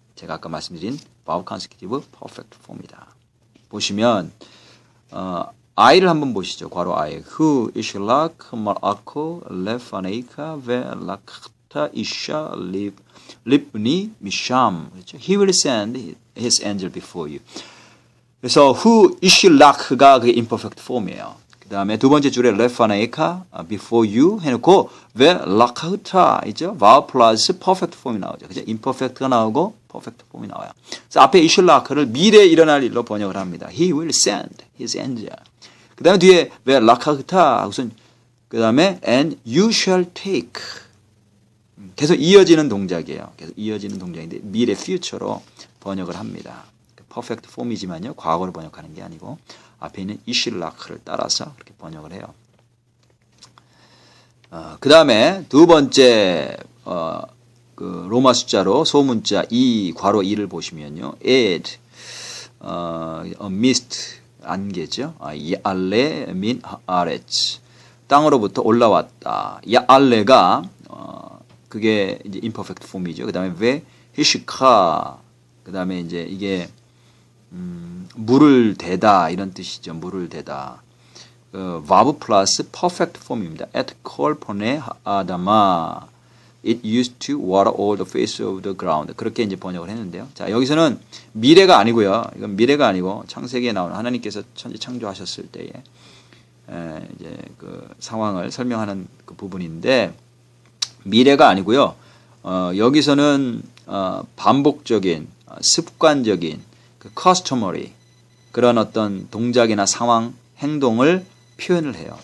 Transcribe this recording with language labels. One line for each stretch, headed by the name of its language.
Korean: 제가 아까 말씀드린 vowel consecutive perfect form이다. 보시면 I를 한번 보시죠. 괄호 I.
Hebrew: 후 이실락 말아코 레파네이카 베 라카타 이샤 립니 미샴.
Korean: 그렇죠?
English: He will send his angel before you.
Korean: 그래서 후 이실락가 그게 imperfect form이에요. 그 다음에 두 번째 줄에 레파네이카 before you 해놓고 베 라카타 있죠? vowel 플러스 perfect form이 나오죠. 그죠? imperfect가 나오고 perfect form이 나와요. 그래서 앞에 이실락을 미래에 일어날 일로 번역을 합니다.
English: He will send his angel.
Korean: 그 다음에 뒤에 왜 라카흐타 우선 그 다음에
English: and you shall take
Korean: 계속 이어지는 동작이에요. 계속 이어지는 동작인데 미래 future로 번역을 합니다. perfect form이지만요. 과거로 번역하는 게 아니고 앞에 있는 이실라크를 따라서 그렇게 번역을 해요. 그 다음에 두 번째 그 로마 숫자로 소문자 이 괄호 2를 보시면요. add a mist 안개죠.
Hebrew: 야알레 민 아레츠
Korean: 땅으로부터 올라왔다. 야알레가 그게 이제 imperfect form이죠. 그다음에 왜 히시카 그다음에 이제 이게 물을 대다 이런 뜻이죠. 물을 대다.
English: verb 플러스 perfect form입니다. at 콜폰에 아다마 it used to water all the face of the ground.
Korean: 그렇게 이제 번역을 했는데요. 자, 여기서는 미래가 아니고요. 이건 미래가 아니고 창세기에 나오는 하나님께서 천지 창조하셨을 때에 이제 그 상황을 설명하는 그 부분인데 미래가 아니고요. 여기서는 반복적인 습관적인 그 customary 그런 어떤 동작이나 상황, 행동을 표현을 해요.